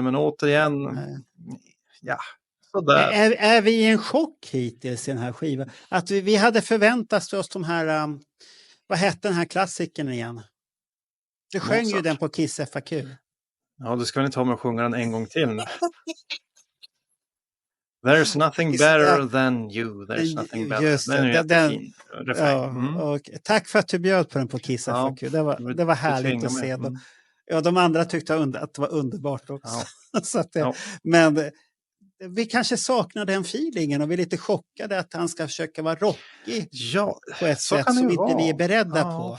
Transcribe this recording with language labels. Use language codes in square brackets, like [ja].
[sv] Men återigen, ja. Är vi i en chock hittills i den här skivan? Att vi hade förväntat oss de här... vad hette den här klassikern igen? Du sjöng ju den på Kiss FAQ. Ja, du ska väl inte ha med att sjunga den en gång till nu. [en] There's nothing better than you. There's nothing better. [sv] Just den är jättefin refräng. Och tack för att du bjöd på den på Kiss FAQ. Det var härligt att se. Ja, de andra tyckte att det var underbart också. Ja. Så att men vi kanske saknar den feelingen och vi är lite chockade att han ska försöka vara rockig på ett sätt som inte vi är beredda på.